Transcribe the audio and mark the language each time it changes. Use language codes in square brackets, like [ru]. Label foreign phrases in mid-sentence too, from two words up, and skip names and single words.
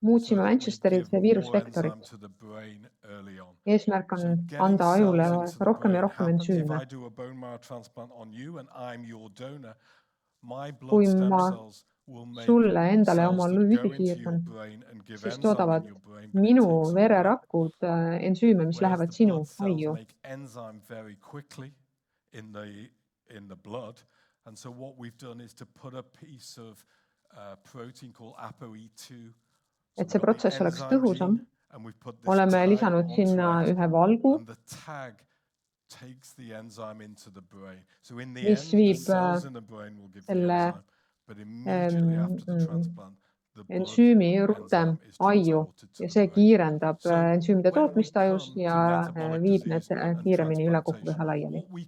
[et] muutsime Manchesteris viirusvektorit. Eesmärk on anda ajule rohkem ja rohkem ensüüme. Kui ma sulle endale oma lüüdi siirdan, siis toodavad minu vererakud ensüüme, mis lähevad sinu aiu. [en] And so what we've done is to put a piece of protein called ApoE2. [et] Et see protsess oleks tõhusam, oleme lisanud sinna ühe valgu, mis viib selle ensüümi rutem aiu ja see kiirendab ensüümide tootmist ajus ja viib need kiiremini üle kogukeha laiali.